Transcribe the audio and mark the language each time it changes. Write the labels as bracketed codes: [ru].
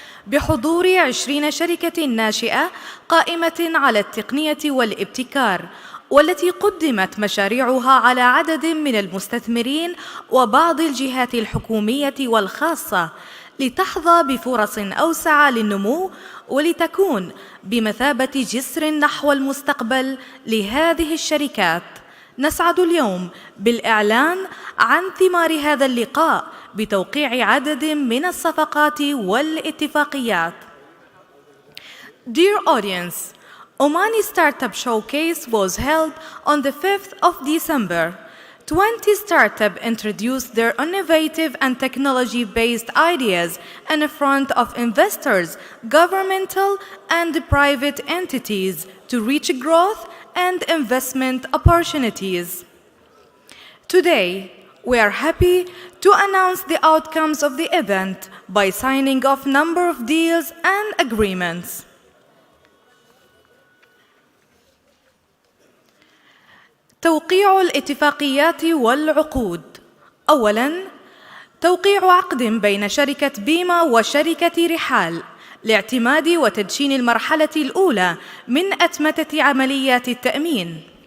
[ar] بحضور 20 شركة ناشئة قائمة على التقنية والابتكار، والتي قدمت مشاريعها على عدد من المستثمرين وبعض الجهات الحكومية والخاصة لتحظى بفرص أوسع للنمو ولتكون بمثابة جسر نحو المستقبل لهذه الشركات. نسعد اليوم بالإعلان عن ثمار هذا اللقاء بتوقيع عدد من الصفقات والاتفاقيات. [en] Dear audience, Omani Startup Showcase was held on the 5th of December. 20 startups introduced their innovative and technology-based ideas in front of investors, governmental and private entities to reach growth and investment opportunities. Today, we are happy to announce the outcomes of the event by signing off a number of deals and agreements. [ar] توقيع الاتفاقيات والعقود. أولاً، توقيع عقد بين شركة بيما وشركة رحال لاعتماد وتدشين المرحلة الأولى من أتمتة عمليات التأمين.